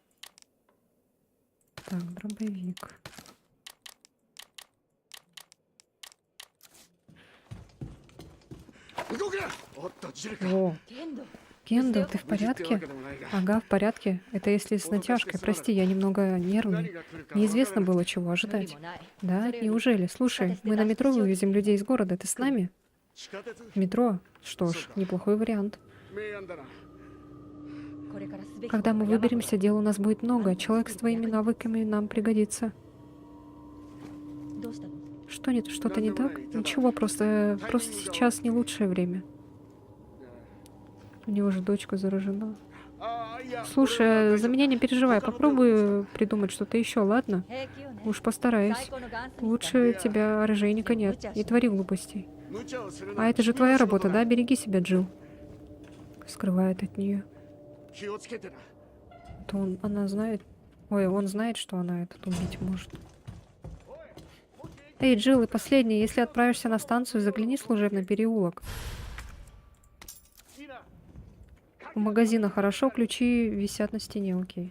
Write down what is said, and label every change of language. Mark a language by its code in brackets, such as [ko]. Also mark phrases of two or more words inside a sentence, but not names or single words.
[ru] Так, дробовик. О, [ja] 剣道 [ru] Кендо, ты в порядке? Ага, в порядке. Это если с натяжкой. Прости, я немного нервный. Неизвестно было, чего [ja] 無理 [ru] ожидать. [ja] もない [ru] Да? Неужели? Слушай, мы на метро вывезем людей из города. Ты с нами? [ja] 地下鉄 [ru] Метро? Что ж, неплохой вариант. [ja] 明暗だな。これからすべき [ru] Когда мы [ja] ことは山ほど [ru] выберемся, дел у нас будет много. Человек с твоими навыками нам пригодится. [ja] どうしたの [ru] Что нет, что-то не так? Ничего, просто сейчас не лучшее время. У него же дочка заражена. [ja] ああ、いや。 [ru] Слушай, за меня не переживай, попробую придумать что-то еще, ладно? [ja] 平気よね [ru] Уж постараюсь. [ja] 最高のガンスミスだね [ru] Лучше тебя оружейника нет. Не твори глупостей. [ja] 無茶をするな。 [ru] А это же твоя работа, да? Береги себя, Джилл. Скрывает от нее. [ja] 気をつけてな。 [ru] Она знает. Ой, он знает, что она этот убить может. Эй, Джилл, и последнее. Если отправишься на станцию, загляни в служебный переулок. У магазина хорошо, ключи висят на стене, окей.